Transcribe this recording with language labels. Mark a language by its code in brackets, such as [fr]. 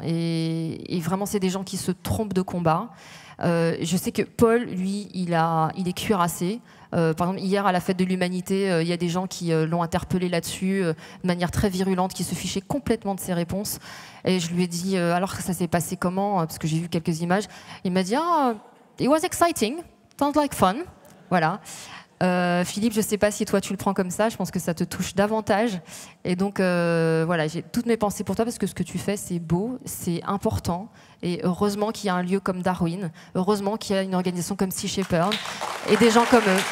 [fr] Et vraiment, c'est des gens qui se trompent de combat. Je sais que Paul, lui, il est cuirassé. Par exemple, hier, à la fête de l'humanité, il y a des gens qui l'ont interpellé là-dessus de manière très virulente, qui se fichaient complètement de ses réponses. Et je lui ai dit, alors ça s'est passé comment? Parce que j'ai vu quelques images. Il m'a dit, [en] it was exciting, sounds like fun. [fr] Voilà. Philippe, je ne sais pas si toi tu le prends comme ça, je pense que ça te touche davantage. Et donc voilà, j'ai toutes mes pensées pour toi, parce que ce que tu fais, c'est beau, c'est important. Et heureusement qu'il y a un lieu comme Darwin, heureusement qu'il y a une organisation comme Sea Shepherd et des gens comme eux.